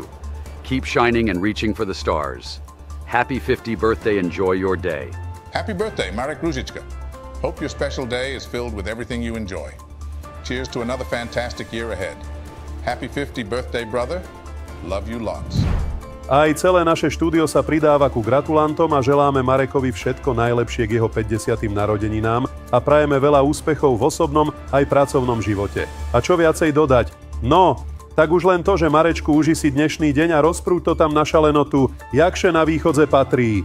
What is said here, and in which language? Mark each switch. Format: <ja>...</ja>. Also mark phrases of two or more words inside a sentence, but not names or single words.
<en>Keep shining and reaching for the stars. Happy 50th birthday, enjoy your day. Happy birthday, Marek Ružička. Hope your special day is filled with everything you enjoy. Cheers to another fantastic year ahead. Happy 50th birthday, brother. Love you lots.</en> <sk>Aj celé naše štúdio sa pridáva ku gratulantom a želáme Marekovi všetko najlepšie k jeho 50. narodeninám a prajeme veľa úspechov v osobnom aj pracovnom živote. A čo viacej dodať? No, tak už len to, že Marečku, uži si dnešný deň a rozprúď to tam na šalenotu, jakže na východze patrí.</sk>